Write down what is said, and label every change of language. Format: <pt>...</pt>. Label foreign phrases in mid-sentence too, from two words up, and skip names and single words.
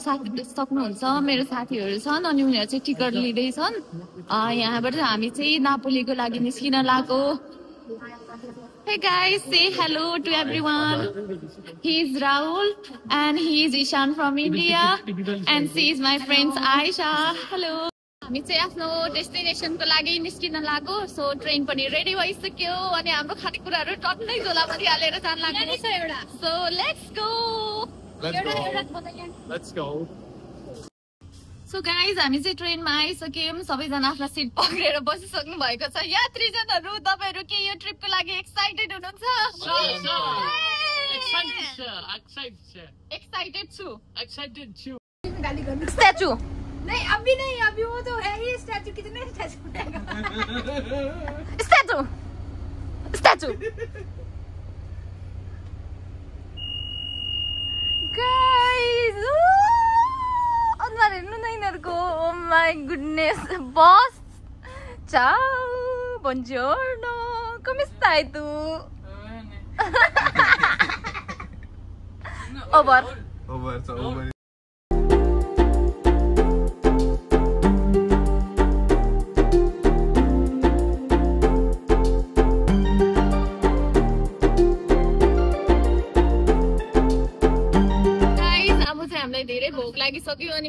<ne>सक्नुहुन्छ मेरो साथीहरु छन् अनि उनीहरु चाहिँ टिकट लिँदै छन् यहाँबाट हामी चाहिँ नापोलीको लागि निस्किन लागो</ne> <en>Hey guys, say hello to everyone. He is Rahul and he is Ishan from India and she is my friend Aisha. Hello.</en> <ne>हामी चाहिँ आफ्नो डेस्टिनेसनको लागि निस्किन लागो सो ट्रेन पनि रेडी भइसक्यो अनि हाम्रो खानेकुराहरु टन्नै झोलामा हालेर जान लाग्यो</ne> <en>so let's go so guys</en> <ne>हामी चाहिँ ट्रेनमा आइसक्यौं सबैजना आफ्नो सिट पक्रेर बसिसक्नु भएको छ यात्रीजनहरु तपाईहरु के यो ट्रिपको लागि एक्साइटेड हुनुहुन्छ एक्साइटेड छु</ne> <hi>स्ट्याचु नहीं अभी वो तो है ही स्टैचू कितने</hi> <ne>स्टैचू गाइस अनुहार हेर्नु न यिनीहरुको</ne> <en>oh my goodness boss</en> <it>ciao buongiorno come stai tu</it> <ne>over धेरै भोक लागिसक्यो अनि</ne>